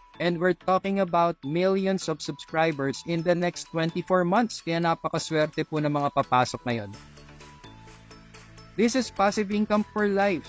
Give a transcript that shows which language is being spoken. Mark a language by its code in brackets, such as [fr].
[en] And we're talking about millions of subscribers in the next 24 months. [tl] Kaya napakaswerte po ng mga papasok ngayon. [en] This is passive income for life.